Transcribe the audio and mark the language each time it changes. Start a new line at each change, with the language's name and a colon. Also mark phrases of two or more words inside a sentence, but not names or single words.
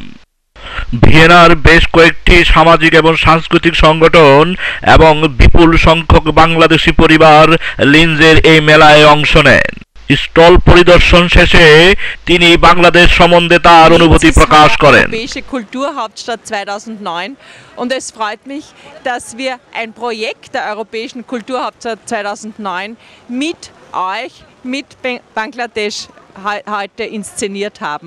Bangla: ভিয়েনার বেশ কয়েকটি সামাজিক এবং সাংস্কৃতিক সংগঠন এবং বিপুল সংখ্যক বাংলাদেশি পরিবার লিঞ্জের এই মেলায় অংশ নেন। স্টল পরিদর্শন শেষে তিনি বাংলাদেশ সম্বন্ধে তার অনুভূতি প্রকাশ করেন।
German: Europäische Kulturhauptstadt 2009 und es freut mich, dass wir ein Projekt der Europäischen Kulturhauptstadt 2009 mit euch, mit Bangladesch heute inszeniert haben.